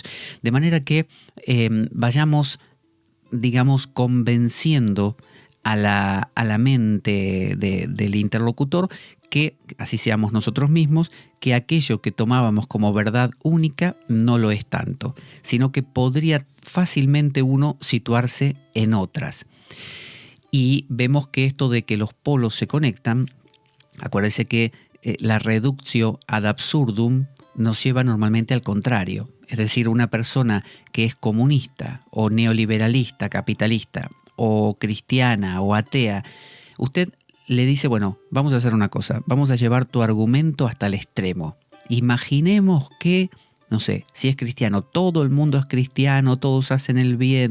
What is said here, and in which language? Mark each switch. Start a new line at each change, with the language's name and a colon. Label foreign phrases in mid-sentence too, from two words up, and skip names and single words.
Spanish: De manera que vayamos, digamos, convenciendo a la mente del interlocutor que, así seamos nosotros mismos, que aquello que tomábamos como verdad única no lo es tanto, sino que podría fácilmente uno situarse en otras. Y vemos que esto de que los polos se conectan, acuérdense que la
Latin: reductio ad absurdum
Spanish: nos lleva normalmente al contrario. Es decir, una persona que es comunista o neoliberalista, capitalista, o cristiana o atea, usted le dice, bueno, vamos a hacer una cosa, vamos a llevar tu argumento hasta el extremo. Imaginemos que, no sé, si es cristiano, todo el mundo es cristiano, todos hacen el bien.